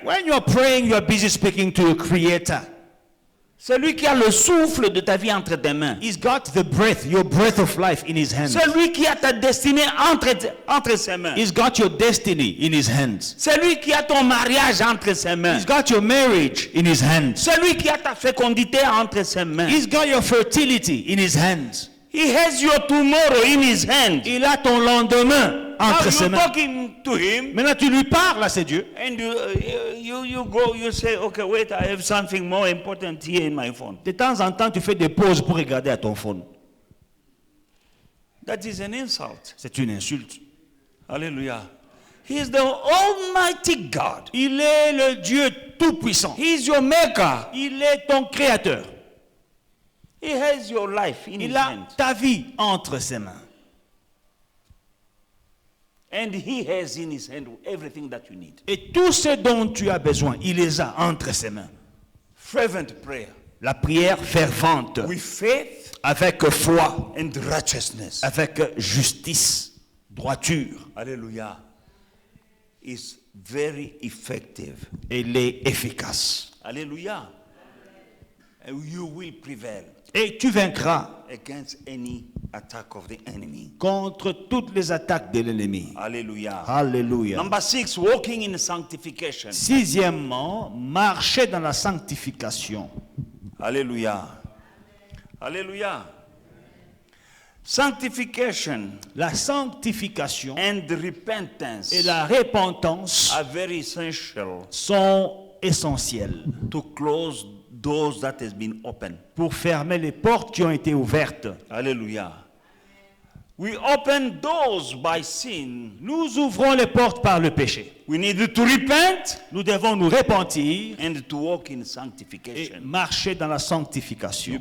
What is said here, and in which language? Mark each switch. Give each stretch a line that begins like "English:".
English: When you are praying, you are busy speaking to your Creator.
French: Celui qui a le souffle de ta vie entre tes mains.
English: He's got the breath, your breath of life in his hands.
French: Celui qui a ta destinée entre ses mains.
English: He's got your destiny in his hands.
French: Celui qui a ton mariage entre ses mains.
English: He's got your marriage in his hands.
French: Celui qui a ta fécondité entre ses mains.
English: He's got your fertility in his hands. He has your tomorrow in his hand.
French: Il a ton lendemain
English: Now
French: entre ses
English: you're
French: mains.
English: talking to him,
French: Maintenant, tu lui parles à c'est Dieu.
English: and you go, you say, okay, wait, I have something more important here in my phone.
French: De temps en temps, tu fais des pauses pour regarder à ton phone.
English: That is an insult.
French: C'est une insulte.
English: Hallelujah. He is the Almighty God.
French: Il est le Dieu tout-puissant.
English: He is your maker.
French: Il est ton créateur.
English: He has your life in his
French: Il a
English: hand.
French: ta vie entre ses mains.
English: And he has in his hand everything that you need.
French: Et tout ce dont tu as besoin, il les a entre ses mains.
English: Fervent prayer.
French: La prière fervente,
English: With faith
French: avec foi,
English: and righteousness.
French: avec justice, droiture.
English: Hallelujah. Is very effective.
French: Elle est efficace.
English: Hallelujah. And you will prevail
French: Et tu vaincras
English: against any attack of the enemy.
French: contre toutes les attaques de l'ennemi.
English: Hallelujah.
French: Alléluia.
English: Number 6, walking in sanctification.
French: Sixièmement, marcher dans la sanctification.
English: Hallelujah. Hallelujah. Sanctification
French: La sanctification
English: and repentance
French: et la repentance
English: are very essential
French: sont essentielles
English: to close doors that has been opened.
French: pour fermer les portes qui ont été ouvertes.
English: Hallelujah. We open doors by sin.
French: Nous ouvrons les portes par le péché.
English: We need to repent
French: Nous devons nous repentir
English: and to walk in
French: et
English: sanctification.
French: marcher dans la
English: You
French: sanctification.